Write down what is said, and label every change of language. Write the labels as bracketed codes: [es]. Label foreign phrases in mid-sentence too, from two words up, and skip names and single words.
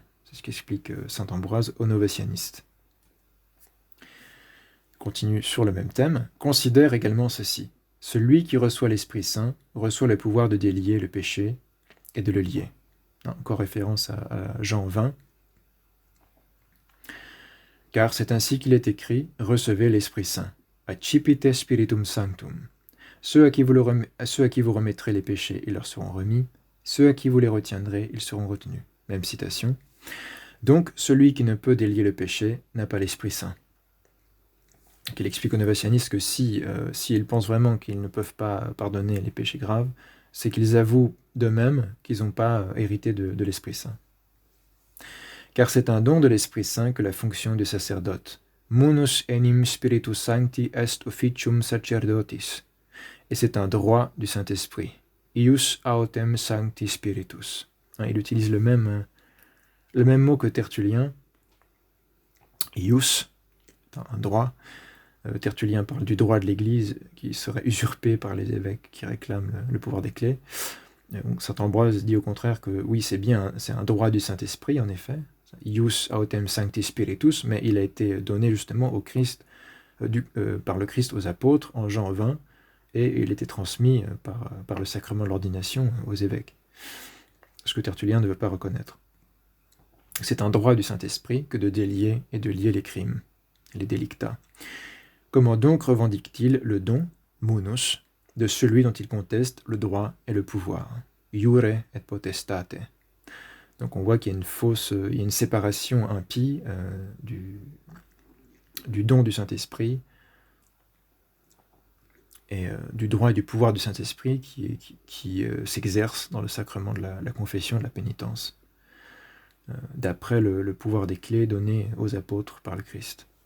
[fr] C'est ce qu'explique saint Ambroise aux Novatianistes. Continue sur le même thème. Considère également ceci. Celui qui reçoit l'Esprit Saint reçoit le pouvoir de délier le péché et de le lier. Encore référence à Jean 20. Car c'est ainsi qu'il est écrit, recevez l'Esprit Saint. [la] Accipite spiritum sanctum. [fr] Ceux à qui vous remettrez les péchés, ils leur seront remis. Ceux à qui vous les retiendrez, ils seront retenus. Même citation. Donc, celui qui ne peut délier le péché n'a pas l'Esprit Saint. Il explique aux novatianistes que s'ils pensent vraiment qu'ils ne peuvent pas pardonner les péchés graves, c'est qu'ils avouent d'eux-mêmes qu'ils n'ont pas hérité de l'Esprit Saint. Car c'est un don de l'Esprit Saint que la fonction du sacerdote. [la] Munus enim spiritus sancti est officium sacerdotis. [fr] Et c'est un droit du Saint-Esprit. [la] Ius autem sancti spiritus. [fr] Il utilise le même mot que Tertullien. Ius, un droit. Tertullien parle du droit de l'Église qui serait usurpé par les évêques qui réclament le pouvoir des clés. Saint Ambroise dit au contraire que oui, c'est un droit du Saint-Esprit en effet, [la] ius autem sancti spiritus, [fr] mais il a été donné justement au Christ, par le Christ aux apôtres en Jean 20, et il était transmis par le sacrement de l'ordination aux évêques, ce que Tertullien ne veut pas reconnaître. C'est un droit du Saint-Esprit que de délier et de lier les crimes, les delicta. Comment donc revendique-t-il le don, munus, de celui dont il conteste le droit et le pouvoir? [la] Iure et potestate. [fr] Donc on voit qu'il y a une séparation impie du don du Saint-Esprit et du droit et du pouvoir du Saint-Esprit qui s'exerce dans le sacrement de la confession et de la pénitence, d'après le pouvoir des clés donné aux apôtres par le Christ.